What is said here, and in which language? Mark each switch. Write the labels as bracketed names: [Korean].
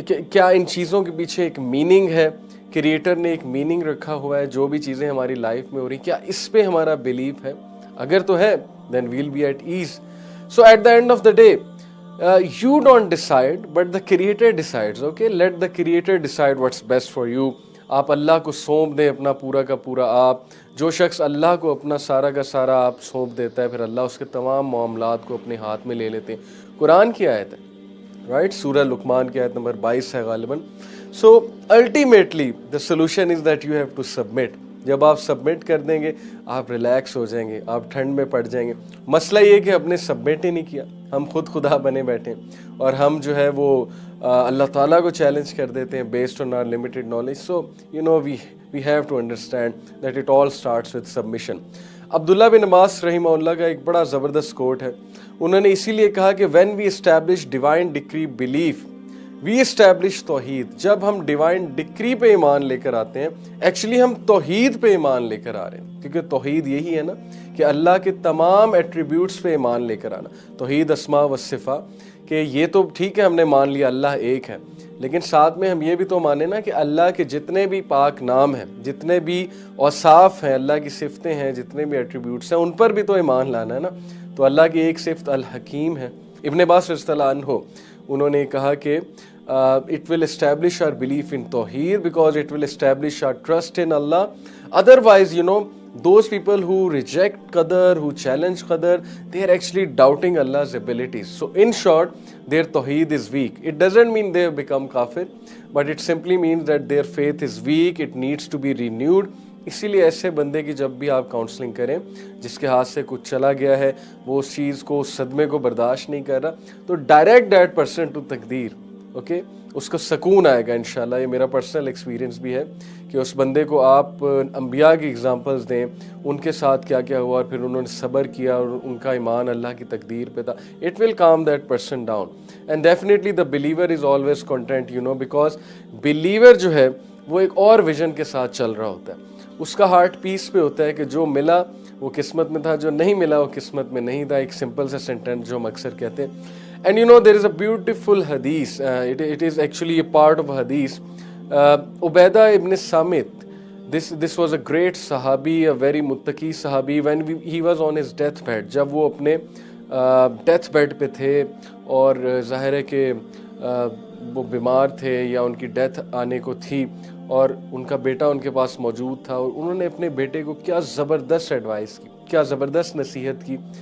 [Urdu] کیا ان چیزوں کے پیچھے ایک میننگ ہے، کریٹر نے ایک میننگ رکھا ہوا ہے جو بھی چیزیں ہماری لائف میں ہو رہی، کیا اس پہ ہمارا بلیف ہے؟ اگر تو ہے [English] then we'll be at ease. So at the end of the day You don't decide, but the creator decides. Okay, let the creator decide what's best for you. [Urdu] آپ اللہ کو سونپ دیں اپنا پورا کا پورا. آپ جو شخص اللہ کو اپنا سارا کا سارا آپ سونپ دیتا ہے، پھر اللہ اس کے تمام معاملات کو اپنے ہاتھ میں لے لیتے ہیں. قرآن کی آیت ہے، رائٹ، سورہ لقمان کی آیت نمبر 22 ہے غالباً. [English] So ultimately the solution is that you have to submit. [Urdu] جب آپ سبمٹ کر دیں گے آپ ریلیکس ہو جائیں گے، آپ ٹھنڈ میں پڑ جائیں گے. مسئلہ یہ کہ ہم نے سبمٹ ہی نہیں کیا، ہم خود خدا بنے بیٹھے ہیں، اور ہم جو ہے وہ اللہ تعالیٰ کو چیلنج کر دیتے ہیں [English] Based on our limited knowledge. So you know we have to understand that it all starts with submission. [Urdu] عبداللہ بن عباس رحمہ اللہ کا ایک بڑا زبردست کوٹ ہے. انہوں نے اسی لیے کہا کہ [English] When we establish divine decree believe we establish توحید. [Urdu] جب ہم ڈیوائن ڈکری پہ ایمان لے کر آتے ہیں، ایکچولی ہم توحید پہ ایمان لے کر آ رہے ہیں، کیونکہ توحید یہی ہے نا کہ اللہ کے تمام ایٹریبیوٹس پہ ایمان لے کر آنا. توحید اسماء و صفات، کہ یہ تو ٹھیک ہے ہم نے مان لیا اللہ ایک ہے، لیکن ساتھ میں ہم یہ بھی تو مانیں نا کہ اللہ کے جتنے بھی پاک نام ہیں، جتنے بھی اوصاف ہیں، اللہ کی صفتیں ہیں، جتنے بھی ایٹریبیوٹس ہیں، ان پر بھی تو ایمان لانا ہے نا. تو اللہ کی ایک صفت الحکیم ہے. ابن عباس رضی اللہ عنہ انہوں نے کہا کہ [English] it will establish our belief in Tawheed because it will establish our trust in Allah. Otherwise, you know, those people who reject Qadar, who challenge Qadar, they are actually doubting Allah's abilities. So in short, their Tawheed is weak. It doesn't mean they have become kafir, but it simply means that their faith is weak. It needs to be renewed. [Urdu] اسی لیے ایسے بندے کی جب بھی آپ counselling کریں جس کے ہاتھ سے کچھ چلا گیا ہے، وہ اس چیز کو، اس صدمے کو برداشت نہیں کر رہا، تو [English] direct that person to [Urdu] تقدیر. اوکے، اس کو سکون آئے گا انشاءاللہ. یہ میرا پرسنل ایکسپیرینس بھی ہے کہ اس بندے کو آپ انبیاء کی ایگزامپلز دیں، ان کے ساتھ کیا کیا ہوا اور پھر انہوں نے صبر کیا اور ان کا ایمان اللہ کی تقدیر پہ تھا. [English] It will come that person down. And definitely the believer is always content, you know, because believer [Urdu] جو ہے وہ ایک اور ویژن کے ساتھ چل رہا ہوتا ہے. اس کا ہارٹ پیس پہ ہوتا ہے کہ جو ملا وہ قسمت میں تھا، جو نہیں ملا وہ قسمت میں نہیں تھا. ایک سمپل سا سینٹینس جو ہم اکثر کہتے ہیں. [English] And you know, there is a beautiful hadith. It is actually a part of a hadith. Ubaidah ibn Samit, this was a great sahabi, a very muttaqi sahabi. When he was on his deathbed, [Urdu] جب وہ اپنے death bed پہ تھے اور ظاہر ہے کہ وہ بیمار تھے یا ان کی ڈیتھ آنے کو تھی اور ان کا بیٹا ان کے پاس موجود تھا، اور انہوں نے اپنے بیٹے کو کیا زبردست ایڈوائس کی، کیا زبردست نصیحت کی،